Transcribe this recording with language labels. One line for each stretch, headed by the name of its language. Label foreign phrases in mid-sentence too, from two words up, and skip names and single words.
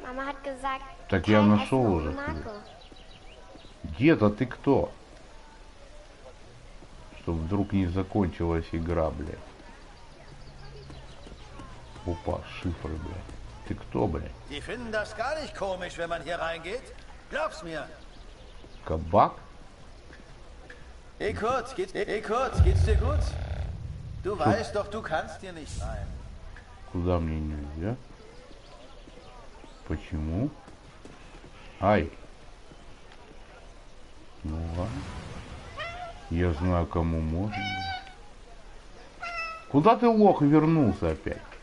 Russian: Так я нашел уже. Дед, а ты кто? Чтоб вдруг не закончилась игра, блядь. Опа, шифры, блядь. Ты кто, блядь? Кабак?
German: Hey Kurt, geht's dir gut? Du weißt doch, du kannst hier nicht sein.
Russian: Куда мне нельзя? Почему? Ай. Ну ладно. Я знаю, кому можно. Куда ты, лох, вернулся опять?